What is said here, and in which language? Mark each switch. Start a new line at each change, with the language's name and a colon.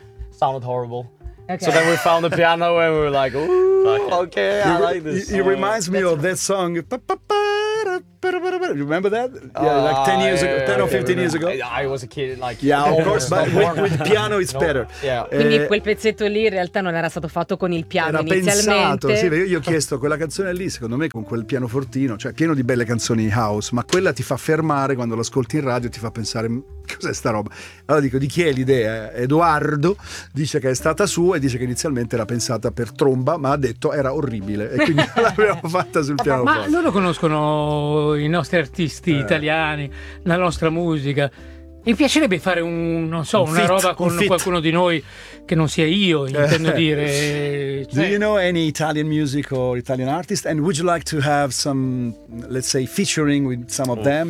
English: Sounded horrible. Okay. So then we found the piano and we were like, ooh, okay, I like this. It reminds me of that song. You remember that? Yeah, like 10 years ago, 10 or 15 years ago. I was a kid, like. Yeah, of course, but with piano it's better. Yeah.
Italian: Quindi quel pezzetto lì in realtà non era stato fatto con il piano inizialmente. Era pensato, sì, io ho chiesto quella canzone lì, secondo me con quel pianofortino, cioè pieno di belle canzoni house, ma quella ti fa fermare quando l'ascolti in radio, ti fa pensare, cos'è sta roba? Allora dico, di chi è l'idea? Edoardo dice che è stata sua e dice che inizialmente era pensata per tromba, ma ha detto era orribile e quindi l'abbiamo fatta sul piano. Ma loro conoscono i nostri artisti italiani, la nostra musica. Mi piacerebbe fare una roba con qualcuno di noi che non sia io, intendo dire. Cioè.
English: Do you know any Italian music or Italian artist? And would you like to have some, let's say, featuring with some of them?